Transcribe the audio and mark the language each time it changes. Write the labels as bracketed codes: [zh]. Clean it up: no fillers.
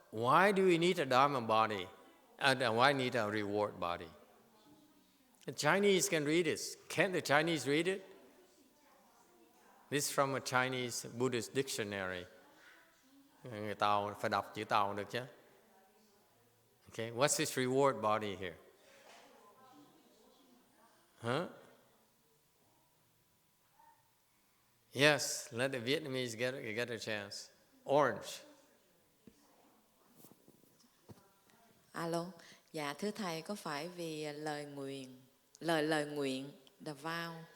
[en] Why do we need a Dharma body? Why need a reward body? The Chinese can read it. Can't the Chinese read it? This is from a Chinese Buddhist dictionary. [vi] Người Tàu phải đọc chữ Tàu được chứ? [en] Okay, what's this reward body here? Huh? Yes, let the Vietnamese get a chance. Orange. [vi] Alo, dạ thưa thầy, có phải vì lời nguyện, [en] the vow?